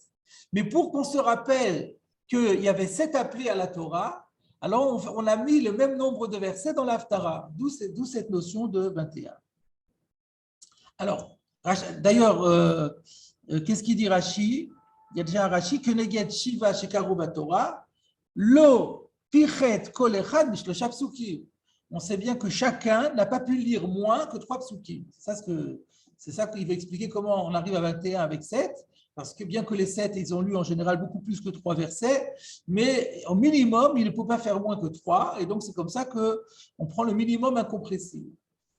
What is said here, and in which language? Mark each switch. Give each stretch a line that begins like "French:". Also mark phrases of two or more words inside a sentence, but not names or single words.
French: Mais pour qu'on se rappelle qu'il y avait 7 appelés à la Torah, alors on a mis le même nombre de versets dans l'Haftara, d'où cette notion de 21. Alors, d'ailleurs, qu'est-ce qu'il dit Rashi? Il y a déjà un Rashi que
Hebrew: נגד שבעה שקראו בתורה לא פחת כל אחד משלשה פסוקים.
French: On sait bien que chacun n'a pas pu lire moins que 3 psukim. C'est ça qu'il va expliquer comment on arrive à 21 avec 7, parce que bien que les 7, ils ont lu en général beaucoup plus que 3 versets, mais au minimum, il ne peut pas faire moins que 3, et donc c'est comme ça qu'on prend le minimum incompressible.